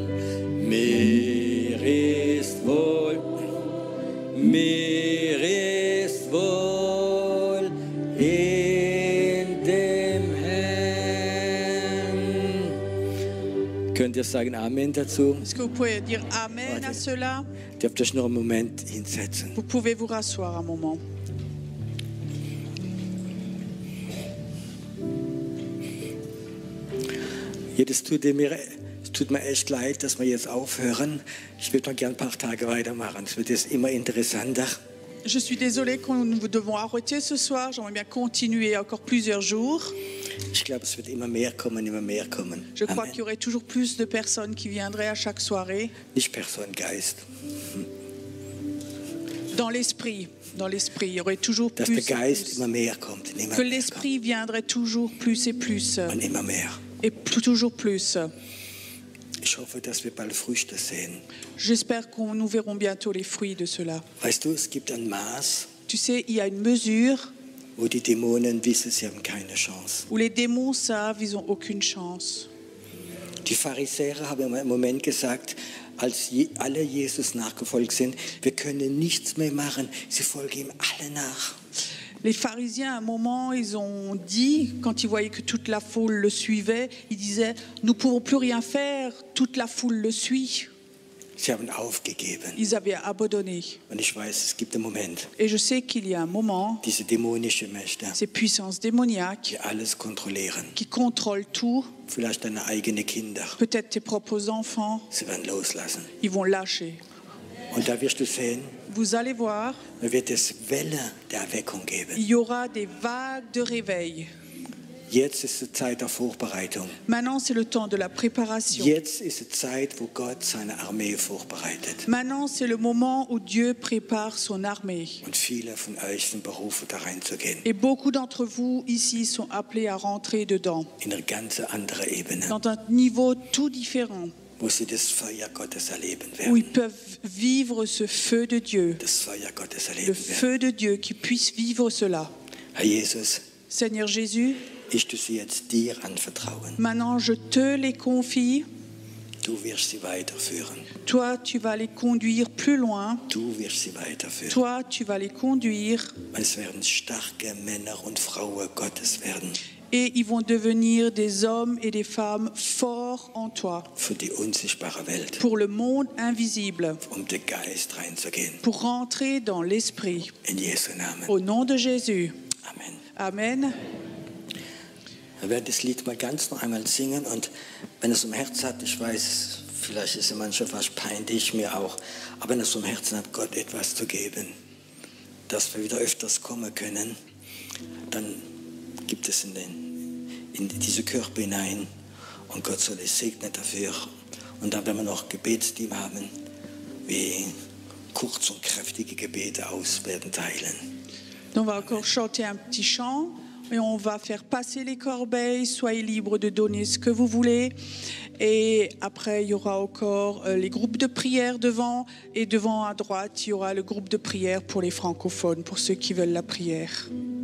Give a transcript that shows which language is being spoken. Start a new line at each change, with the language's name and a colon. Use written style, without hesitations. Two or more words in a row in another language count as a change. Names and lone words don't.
German: Mir ist wohl, mir ist wohl in dem Herrn. Könnt ihr sagen Amen dazu?
French: Est-ce que vous pouvez dire Amen à cela?
German: Dürft euch noch einen Moment hinsetzen.
French: Vous pouvez vous rasseoir un moment.
German: Ja, es tut mir echt leid, dass wir jetzt aufhören. Ich würde noch gern ein paar Tage weitermachen. Es wird jetzt immer interessanter.
French: Je suis désolée que nous devons arrêter ce soir. J'aimerais bien continuer encore plusieurs jours.
German: Ich glaube, es wird immer mehr kommen, immer mehr kommen.
French: Je crois Amen. qu'il y aurait toujours plus de personnes qui viendraient à chaque soirée.
German: Nicht Person, Geist.
French: Dans l'esprit, il y aurait toujours
German: Dass
French: plus
German: der
French: et
German: Geist
French: plus.
German: immer mehr kommt. Und immer
French: Que
German: mehr
French: l'esprit viendrait toujours plus et plus.
German: kommt. Und immer mehr.
French: Et toujours plus.
German: Ich hoffe, dass wir bald Früchte sehen.
French: J'espère que nous verrons bientôt les fruits de cela.
German: Weißt du, es gibt ein Maß,
French: Tu sais, il y a une mesure
German: wo die Dämonen wissen, sie haben keine Chance.
French: où les démons savent ils n'ont aucune chance.
German: Die Pharisäer haben im Moment gesagt, als alle Jesus nachgefolgt sind, wir können nichts mehr machen. Sie folgen ihm alle nach.
French: Les pharisiens, à un moment, ils ont dit, quand ils voyaient que toute la foule le suivait, ils disaient, nous ne pouvons plus rien faire, toute la foule le suit.
German: Sie haben aufgegeben.
French: Ils avaient abandonné.
German: Und ich weiß, es gibt einen Moment,
French: Et je sais qu'il y a un moment,
German: diese dämonischen Mächte,
French: ces puissances démoniaques
German: die alles kontrollieren.
French: qui contrôlent tout,
German: Vielleicht deine eigenen Kinder.
French: peut-être tes propres enfants,
German: Sie werden loslassen.
French: ils vont lâcher.
German: Und da wirst du sehen,
French: Vous allez voir,
German: da wird es Welle der Erweckung geben.
French: il y aura des vagues de réveil.
German: Jetzt ist die Zeit der Vorbereitung.
French: Maintenant, c'est le temps de la préparation.
German: Jetzt ist die Zeit, wo Gott seine Armee vorbereitet.
French: Maintenant, c'est le moment où Dieu prépare son armée.
German: Und viele von euch sind berufen, da reinzugehen.
French: Et beaucoup d'entre vous ici sont appelés à rentrer dedans,
German: In eine ganz andere Ebene,
French: dans un niveau tout différent,
German: wo sie das Feuer Gottes erleben
French: où ils
German: werden.
French: peuvent vivre ce feu de Dieu,
German: Das Feuer Gottes
French: le
German: erleben werden.
French: feu de Dieu, qui puisse vivre cela.
German: Herr Jesus,
French: Seigneur Jésus,
German: ich tue sie jetzt dir anvertrauen.
French: maintenant je te les confie.
German: Du wirst sie weiterführen.
French: Toi, tu vas les conduire plus loin.
German: Du wirst sie weiterführen.
French: Toi, tu vas les conduire
German: Es werden starke Männer und Frauen Gottes werden,
French: et ils vont devenir des hommes et des femmes forts en toi
German: für die unsichtbare Welt,
French: pour le monde invisible,
German: den Geist reinzugehen.
French: pour rentrer dans l'esprit.
German: In Jesu Namen.
French: Au nom de Jésus.
German: Amen.
French: Amen.
German: Wir werden das Lied mal ganz noch einmal singen und wenn es im Herzen hat, ich weiß, vielleicht ist es manchmal fast peinlich, mir auch, aber wenn es im Herzen hat, Gott etwas zu geben, dass wir wieder öfters kommen können, dann gibt es in diese Körper hinein und Gott soll es segnen dafür. Und dann, wenn wir noch Gebetsteam haben, wie kurz und kräftige Gebete aus werden teilen.
French: On va encore chanter un petit chant et on va faire passer les corbeilles. Soyez libres de donner ce que vous voulez. Et après, il y aura encore les groupes de prière devant. Et devant à droite, il y aura le groupe de prière pour les francophones, pour ceux qui veulent la prière.